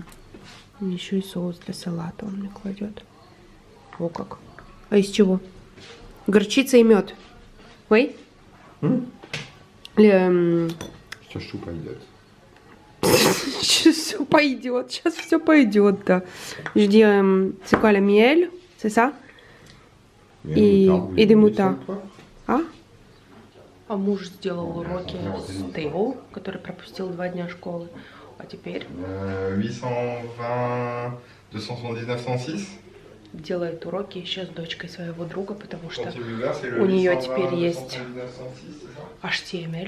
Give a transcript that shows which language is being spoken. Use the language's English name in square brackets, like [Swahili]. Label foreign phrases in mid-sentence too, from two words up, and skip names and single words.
[Russian] Еще и соус для салата он мне кладет. О как. А из чего? Горчица и мед. Ой? Сейчас что пойдет? Сейчас все пойдет. Сейчас все пойдет, да. Жди, [French] c'est quoi le miel? C'est ça? [Russian] И демута. А? А муж сделал уроки с Тео, который пропустил 2 дня школы. А теперь 820, 279, 106. делает уроки еще с дочкой своего друга, потому что у нее теперь есть HTML.